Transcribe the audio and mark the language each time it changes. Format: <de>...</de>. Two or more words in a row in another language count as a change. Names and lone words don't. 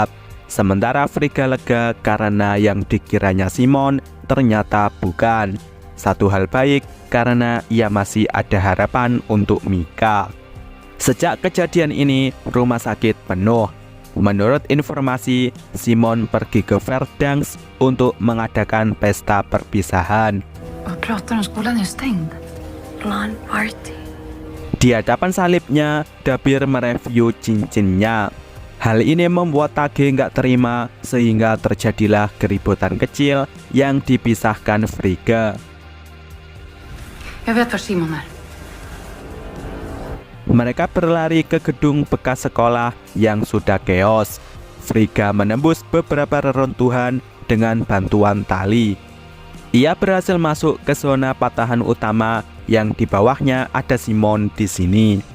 <id>Sementara Frigga lega karena yang dikiranya Simon ternyata bukan. Satu hal baik karena ia masih ada harapan untuk Mika. Sejak kejadian ini, rumah sakit penuh. Menurut informasi, Simon pergi ke Verdansk untuk mengadakan pesta perpisahan.</id> <sv>Vad pratar om, skolan är stängd.</sv> <en>Plan party.</en> <id>Di hadapan salibnya, Dabir mereview cincinnya. Hal ini membuat Tage nggak terima sehingga terjadilah keributan kecil yang dipisahkan Frigga.</id> <sv>Jag vet var Simon är.</sv> <id>Mereka berlari ke gedung bekas sekolah yang sudah keos. Frigga menembus beberapa reruntuhan dengan bantuan tali. Ia berhasil masuk ke zona patahan utama yang di bawahnya ada Simon di sini.</id>